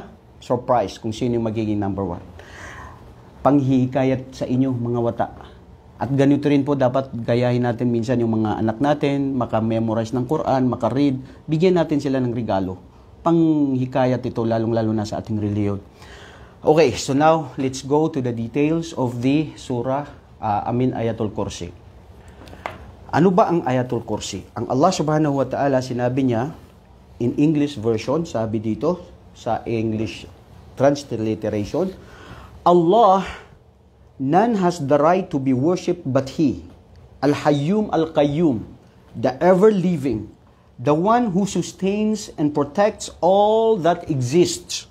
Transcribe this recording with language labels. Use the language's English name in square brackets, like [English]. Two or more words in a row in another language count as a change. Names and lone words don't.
[Filipino] Surprise kung sino yung magiging number 1. Panghihikayat sa inyo, mga wata. At ganito rin po dapat gayahin natin minsan yung mga anak natin, maka-memorize ng Quran, maka-read, bigyan natin sila ng regalo. Panghikayat ito, lalong-lalo na sa ating reliyon. [English] Okay, so now, let's go to the details of the surah, Ayatul Kursi. [Filipino] Ano ba ang Ayatul Kursi? Ang Allah [Arabic] سبحانه وتعالى, [Filipino] sinabi niya, [English] in English version, [Filipino] sabi dito, sa [English] English transliteration, Allah, none has the right to be worshipped but He, [Arabic] الحي القيوم, [English] the ever-living, the one who sustains and protects all that exists.